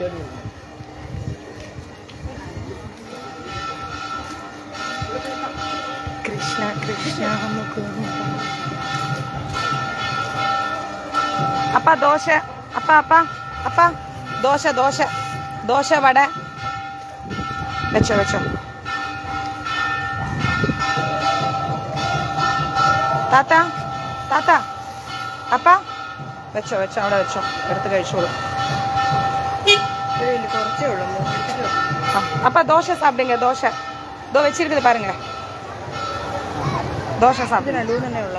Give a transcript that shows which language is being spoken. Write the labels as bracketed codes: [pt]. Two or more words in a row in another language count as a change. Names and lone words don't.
[ta] கிருஷ்ணா கிருஷ்ணா அப்பா தோசை. அப்பா தோசை வடை வச்சோ. தாத்தா அப்பா [ml] വെച്ചോ അവിടെ വെച്ചോ, എടുത്ത് കഴിച്ചോളൂ. കുറച്ചേ ഉള്ളൂ. [ta] அப்பா தோசை சாப்பிடுங்க. தோசை வச்சிருக்குது பாருங்க. தோசை சாப்பிடு. [ml] നടുവ് തന്നെ ഉള്ളൂ.